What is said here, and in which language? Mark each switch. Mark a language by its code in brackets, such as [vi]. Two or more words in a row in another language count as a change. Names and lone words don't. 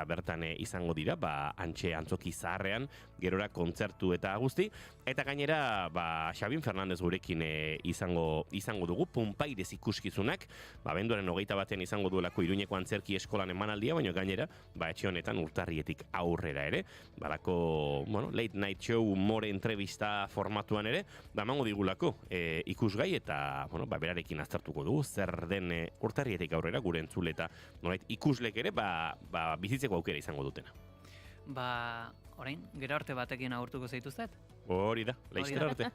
[eu] bertan izango dira, antxe antzoki zaharrean, gerora kontzertu eta guzti, eta gainera Xabin Fernandez gurekin izango dugu, Punpairez ikuskizunak, abenduaren 21 izango duelako Iruñeko Antzerki Eskolan emanaldia, baina gainera, etxe honetan urtarrietik aurrera ere, balako, [en] late night show, [eu] more entrevista formatuan ere, emango digulako ikusgai eta, berarekin aztertuko dugu, zer den urtarrietik aurrera gure entzule eta ikuslek ere, bizitzeko aukera izango dutena. Orain, gero arte batekin agurtuko zaituztet? Hori da, laiztera arte.